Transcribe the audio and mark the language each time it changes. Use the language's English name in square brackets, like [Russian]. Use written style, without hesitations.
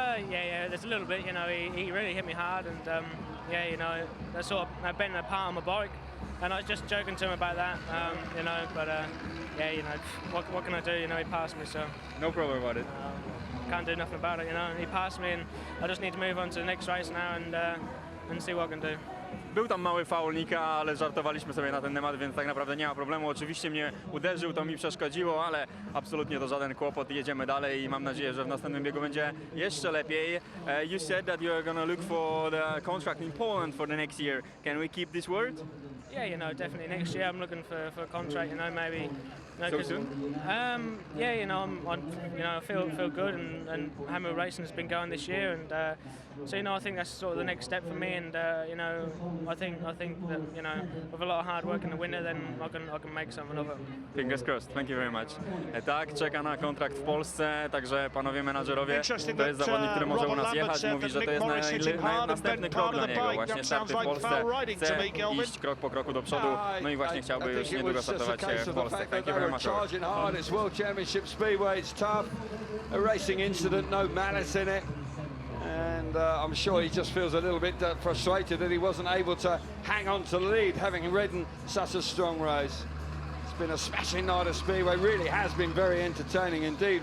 [English] Yeah, there's a little bit, you know, he really hit me hard, and yeah, you know, that sort of bent the part on my bike, and I was just joking to him about that, you know, but yeah, you know, what can I do, you know, he passed me, so. No problem about it. Can't do nothing about it, you know, he passed me, and I just need to move on to the next race now and see what I can do. [Polish] Był tam mały faul Nika, ale żartowaliśmy sobie na ten temat, więc tak naprawdę nie ma problemu. Oczywiście mnie uderzył, to mi przeszkodziło, ale absolutnie to żaden kłopot. Jedziemy dalej i mam nadzieję, że w następnym biegu będzie jeszcze lepiej. [English] You said that you are going to look for the contract in Poland for the next year. Can we keep this word? Yeah, you know, definitely next year I'm looking for a contract, you know, maybe. No, so soon? Yeah, you know, you know, I feel good, and Hammer Racing has been going this year, and so you know, I think that's sort of the next step for me, and you know, I think that, you know, with a lot of hard work in the winter, then I can make something of it. Fingers crossed. Thank you very much. [Polish] Tak, czeka na kontrakt w Polsce, także panowie menadżerowie, to jest zawodnik, który może u nas jechać. Mówi, że to jest następny krok dla niego, właśnie starty w Polsce. Chce iść krok po kroku do przodu, no i właśnie chciałby już niedługo startować w Polsce. [English] Thank you very much. Charging hard, it's World Championship Speedway, it's tough, a racing incident, no malice in it, and I'm sure he just feels a little bit frustrated that he wasn't able to hang on to the lead, having ridden such a strong race. It's been a smashing night of Speedway, really has been very entertaining indeed.